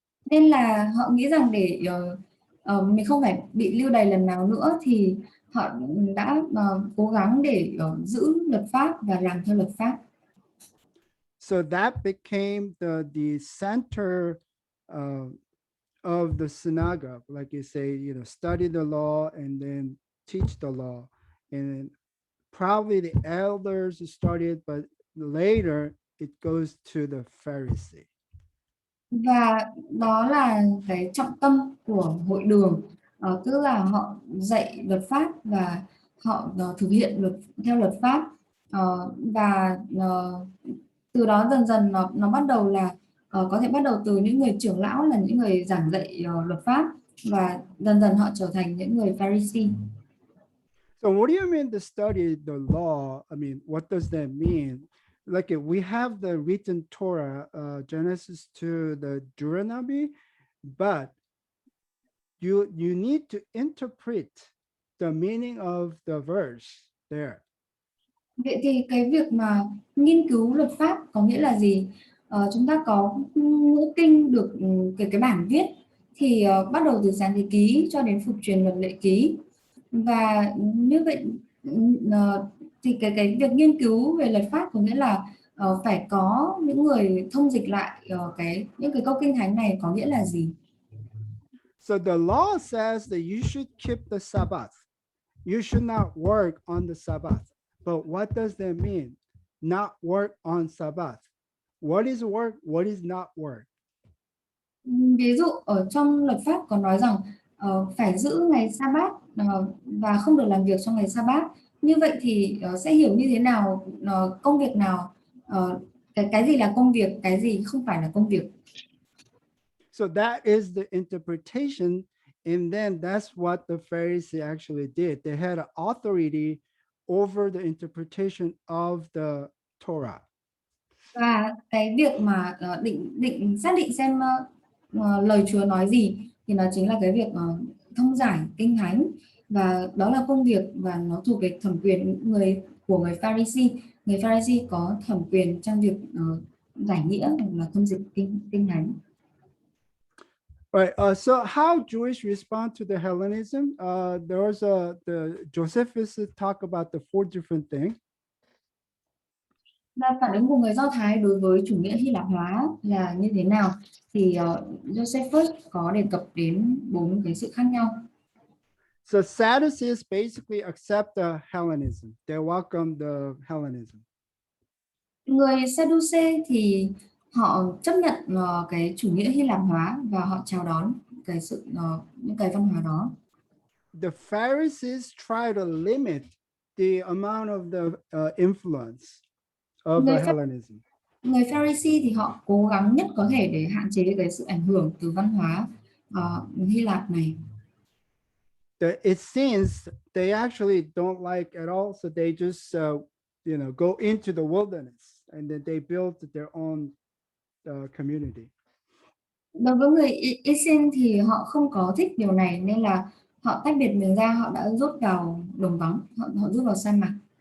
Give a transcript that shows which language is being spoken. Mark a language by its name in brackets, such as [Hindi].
[Vietnamese] Nên là họ nghĩ rằng để mình không phải bị lưu đày lần nào nữa thì họ đã cố gắng để giữ luật pháp và làm theo luật pháp. [English] So that became the center of the synagogue. Like you say, study the law and then teach the law. And probably the elders started, but later it goes to the Pharisee. [Vietnamese] Và đó là cái trọng tâm của hội đường, tức là họ dạy luật pháp và họ thực hiện theo luật pháp, và từ đó dần dần nó bắt đầu là có thể bắt đầu từ những người trưởng lão là những người giảng dạy luật pháp, và dần dần họ trở thành những người Pharisee. [English] So what do you mean to study the law? I mean, what does that mean? like we have the written Torah, Genesis to the Deuteronomy, but you need to interpret the meaning of the verse there. [Vietnamese] Vậy thì cái việc mà nghiên cứu luật pháp có nghĩa là gì? Chúng ta có ngữ kinh được cái bản viết thì bắt đầu từ sáng thế ký cho đến phục truyền luật lệ ký. Và như vậy thì cái việc nghiên cứu về luật pháp có nghĩa là phải có những người thông dịch lại những cái câu kinh thánh này có nghĩa là gì. [English] So the law says that you should keep the Sabbath. You should not work on the Sabbath. But what does that mean? Not work on Sabbath. What is work? What is not work? [Vietnamese] Ví dụ ở trong luật pháp có nói rằng phải giữ ngày sa-bát và không được làm việc trong ngày sa-bát. Như vậy thì sẽ hiểu như thế nào, công việc nào, cái gì là công việc, cái gì không phải là công việc. [English] So that is the interpretation. And then that's what the Pharisees actually did. They had an authority over the interpretation of the Torah. [Vietnamese] Và cái việc mà định xác định xem lời Chúa nói gì thì nó chính là cái việc thông giải kinh thánh, và đó là công việc và nó thuộc về thẩm quyền của người Pharisee. Người Pharisee có thẩm quyền trong việc giải nghĩa hoặc là thông dịch kinh thánh. [English] Right. So how Jewish respond to the Hellenism? There was the Josephus talk about the 4 different things. [Vietnamese] Và phản ứng của người Do Thái đối với chủ nghĩa Hy Lạp hóa là như thế nào? Thì Josephus có đề cập đến 4 cái sự khác nhau. [English] So Sadducees basically accept the Hellenism. They welcome the Hellenism. [Vietnamese] Người Sadducee thì họ chấp nhận cái chủ nghĩa Hy Lạp hóa và họ chào đón những cái văn hóa đó. [English] The Pharisees try to limit the amount of the influence of [Vietnamese] Người [English] Hellenism. [Vietnamese] Người Pharisee thì họ cố gắng nhất có thể để hạn chế cái sự ảnh hưởng từ văn hóa Hy Lạp này. [English] It seems they actually don't like at all, so they just go into the wilderness and then they build their own community. [Vietnamese] Đối với người Isin thì họ không có thích điều này nên là họ tách biệt mình ra, họ đã rút vào đồng vắng, họ rút vào sa mạc.